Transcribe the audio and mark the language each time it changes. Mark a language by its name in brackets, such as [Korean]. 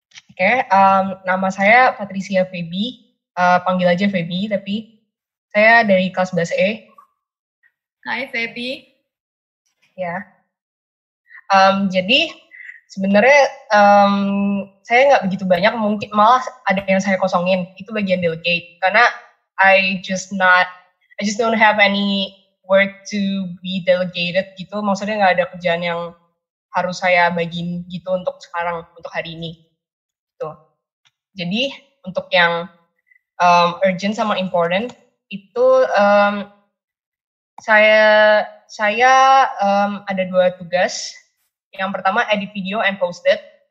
[Indonesian] Oke, nama saya Patricia Feby. Panggil aja Feby, tapi saya dari kelas 11E. Hai, Feby. Ya. Jadi, sebenarnya saya nggak begitu banyak, mungkin malah ada yang saya kosongin. Itu bagian delegate. [English] Karena I just don't have any work to be delegated gitu. [Indonesian] Maksudnya nggak ada kerjaan yang harus saya bagiin gitu untuk sekarang, untuk hari ini. Tuh. Jadi untuk yang urgent sama important itu saya ada 2 tugas. Yang pertama [English] edit video and post it.